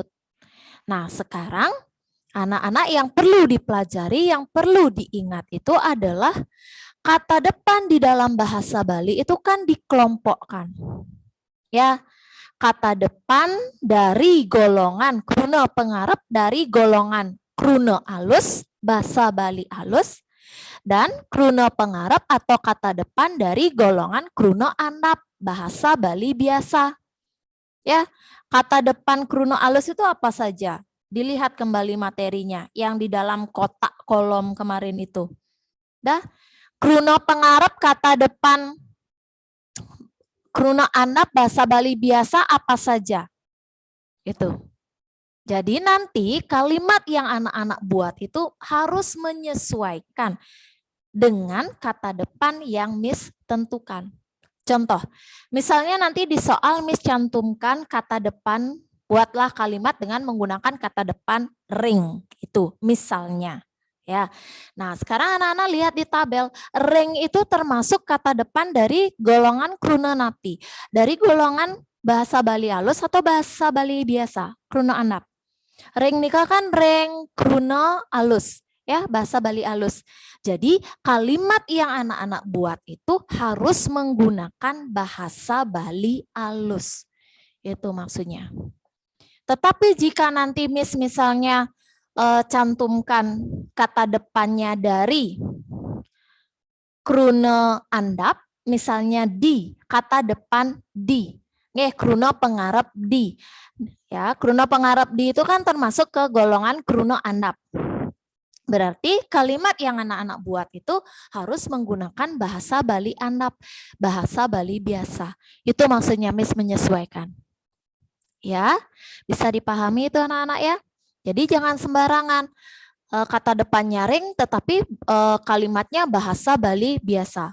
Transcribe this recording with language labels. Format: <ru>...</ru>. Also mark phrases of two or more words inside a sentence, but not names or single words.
<id>Nah, sekarang anak-anak yang perlu dipelajari, yang perlu diingat itu adalah kata depan di dalam bahasa Bali itu kan dikelompokkan. Ya, kata depan dari golongan</id> <ban>kruna pengarep,</ban> <id>dari golongan</id> <ban>kruna alus,</ban> <id>bahasa Bali alus, dan</id> <ban>kruna pengarep</ban> <id>atau kata depan dari golongan</id> <ban>kruna andap,</ban> <id>bahasa Bali biasa. Ya, kata depan kruna alus itu apa saja? Dilihat kembali materinya yang di dalam kotak kolom kemarin itu. Dah,</id> <ban>kruna pengarep</ban> <id>kata depan</id> <ban>kruna andap</ban> <id>bahasa Bali biasa apa saja? Itu. Jadi nanti kalimat yang anak-anak buat itu harus menyesuaikan dengan kata depan yang Miss tentukan. Contoh, misalnya nanti di soal Miss cantumkan kata depan, buatlah kalimat dengan menggunakan kata depan ring, itu misalnya. Ya, nah sekarang anak-anak lihat di tabel, ring itu termasuk kata depan dari golongan</id> <ban>kruna napi,</ban> <id>dari golongan bahasa Bali halus atau bahasa Bali biasa,</id> <ban>kruna andap.</ban> <id>Ring nikah kan ring kruna halus, ya bahasa Bali halus. Jadi kalimat yang anak-anak buat itu harus menggunakan bahasa Bali halus. Itu maksudnya. Tetapi jika nanti Miss misalnya cantumkan kata depannya dari</id> <ban>kruna andap,</ban> <id>misalnya di, kata depan di.</id> <ban>Kruna pengarep</ban> <id>di. Ya,</id> <ban>kruna pengarep</ban> <id>di itu kan termasuk ke golongan</id> <ban>kruna andap.</ban> <id>Berarti kalimat yang anak-anak buat itu harus menggunakan bahasa Bali andap, bahasa Bali biasa. Itu maksudnya Miss menyesuaikan. Ya, bisa dipahami itu anak-anak ya. Jadi jangan sembarangan kata depan nyaring tetapi kalimatnya bahasa Bali biasa.</id>